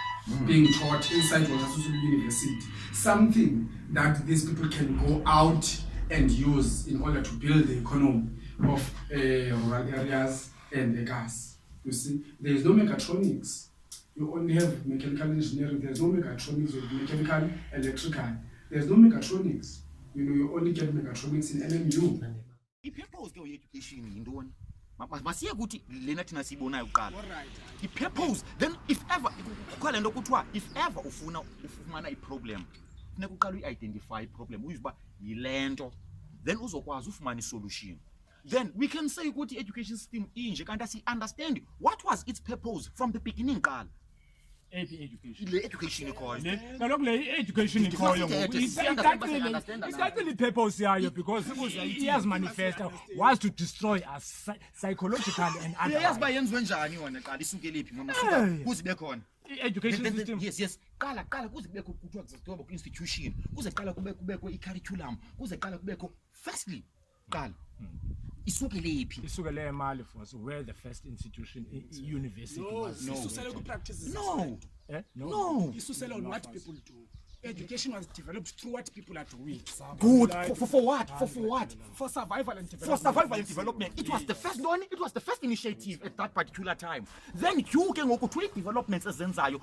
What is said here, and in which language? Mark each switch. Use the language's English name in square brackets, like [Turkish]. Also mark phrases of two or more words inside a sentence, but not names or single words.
[English] being taught inside Walter University. Something that these people can go out and use in order to build the economy of rural areas and the gas. You see, there is no mechatronics. You only have mechanical engineering. There's no mechatronics or mechanical, electrical. There's no mechatronics. You know, you only get mechatronics in NMU. [Xhosa] I-purpose ke ye-education yintoni? Masiye kuthi lena thina siyibonayo kuqala. I-purpose, [English] then if ever [Xhosa] kukho le nto kuthiwa [English] if ever [Xhosa] ufumana i-problem funeka uqala uyi-identify i-problem uyive uba yile nto then uzokwazi ufumana i-solution. [English] Then we can say [Xhosa] ukuthi i-education system inje kanti si-understand [English] what was its purpose from the beginning qala. Education. [Xhosa] Le education ikhoyo. Kaloku le education ikhoyo ngoku isicacile i-purpose yayo because iyazimanifesta [English] was to destroy us psychologically and [Xhosa] Uyayazi uba yenziwe njani yona qala isukele phi mama kuze ibe khona. I-education system. [English] Yes. [Xhosa] Qala kuze kubekho kuthiwa kuzothiwa ku-institution kuze qala kubekho i-curriculum kuze qala kubekho firstly qala isukele phi isukele emali [English] for so where the first institution university was. [Xhosa] Isusele ku-practices. [English] No. Isusele on what people do. Education was developed through what people are doing. Good. For what? For survival and For development. survival and development. It was the first one. It was the first initiative at that particular time. Then you can go to developments as Zenzayo.